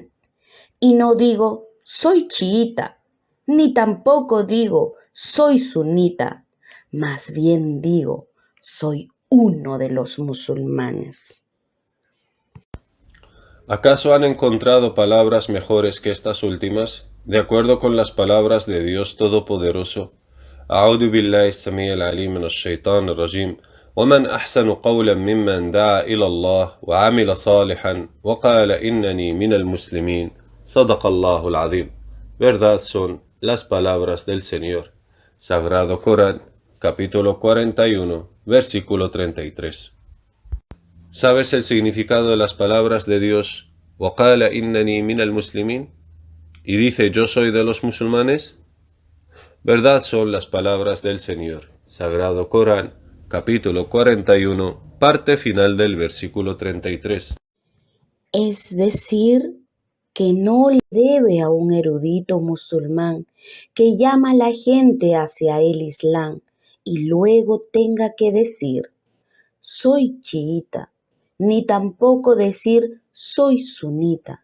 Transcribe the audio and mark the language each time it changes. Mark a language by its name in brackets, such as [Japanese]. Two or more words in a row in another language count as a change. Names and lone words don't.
[Spanish] Y no digo, soy chiita, ni tampoco digo, soy sunita, más bien digo, soy uno de los musulmanes. ¿Acaso han encontrado palabras mejores que estas últimas? De acuerdo con las palabras de Dios Todopoderoso, [Arabic] أعوذ بالله السميع العليم من الشيطان الرجيم ومن أحسن قولا ممن دعا إلى الله وعمل صالحا وقال إنني من المسلمين صدق الله العظيم. [Spanish] Verdad son las palabras del Señor. Sagrado Corán, capítulo 41, versículo 33. ¿Sabes el significado de las palabras de Dios? [Arabic] وقال إنني من المسلمين. [Spanish] Y dice, yo soy de los musulmanes. Verdad son las palabras del Señor. Sagrado Corán, capítulo 41, parte final del versículo 33. Es decir, que no le debe a un erudito musulmán que llama a la gente hacia el Islam y luego tenga que decir, soy chiita, ni tampoco decir, soy sunita.